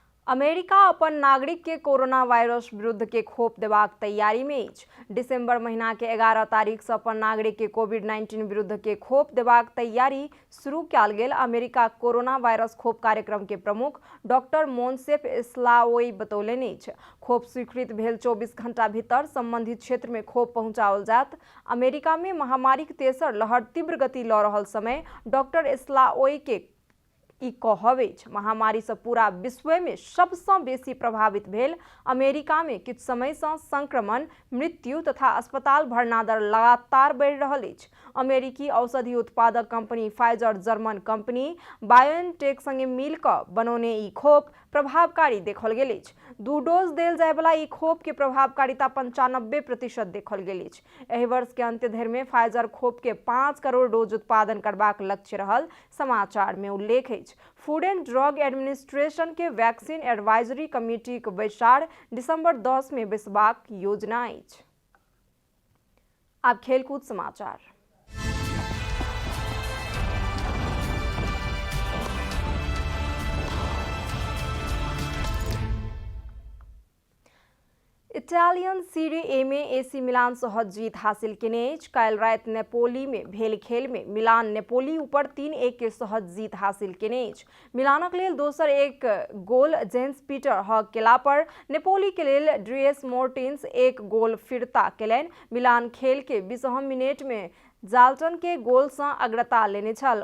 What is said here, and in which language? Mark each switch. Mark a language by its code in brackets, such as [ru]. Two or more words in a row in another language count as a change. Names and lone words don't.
[mai] अमेरिका अपन नागरिक के कोरोना वायरस विरुद्ध के खोप देबाक तैयारी में अछि। दिसंबर महीना के 11 तारीख से अपन नागरिक के कोविड-19 विरुद्ध के खोप देबाक तैयारी शुरू कयल गेल। अमेरिका कोरोना वायरस खोप कार्यक्रम के प्रमुख डॉक्टर मोनसेफ इस्लाओई बतौलनि अछि। खोप स्वीकृत भेल 24 घंटा भीतर संबंधित क्षेत्र में खोप पहुंचाओल जात। अमेरिका में महामारी के तेसर लहर तीव्र गति लऽ रहल समय डॉक्टर इस्लाओई के ई कहब अछि। महामारी से पूरा विश्व में सबसे बेसी प्रभावित भेल अमेरिका में किछु समय से संक्रमण, मृत्यु तथा अस्पताल भरना दर लगातार बढ़ि रहल अछि। अमेरिकी औषधि उत्पादक कंपनी फाइजर, जर्मन कंपनी बायोएनटेक संगे मिल कऽ बनौने ई खोप प्रभावकारी देखल गेल अछि। 2 डोज देल जाय वाला ई खोप के प्रभावकारिता 95% देखल गेल अछि। एहि वर्ष के अंत धरि में फाइजर खोप के 5 करोड़ डोज उत्पादन करबाक लक्ष्य रहल समाचार में उल्लेख अछि। फूड एंड ड्रग एडमिनिस्ट्रेशन के वैक्सीन एडवाइजरी कमिटी के बैसार दिसंबर 10 में बैसबाक योजना अछि। अब खेलकूद समाचार। इटालियन सीरी ए में एसी मिलान सहज जीत हासिल केने अछि। काल्हि राति नेपोली में भेल खेल में मिलान नेपोली ऊपर 3-1 के सहज जीत हासिल केने अछि। मिलानक लेल दोसर एक गोल जेम्स पीटर हक केला पर नेपोली के लेल ड्रियस मोर्टिन्स 1 गोल फिरता केलनि। मिलान खेल के 20 मिनट में जाल्टन के गोल से अग्रता लेने छल।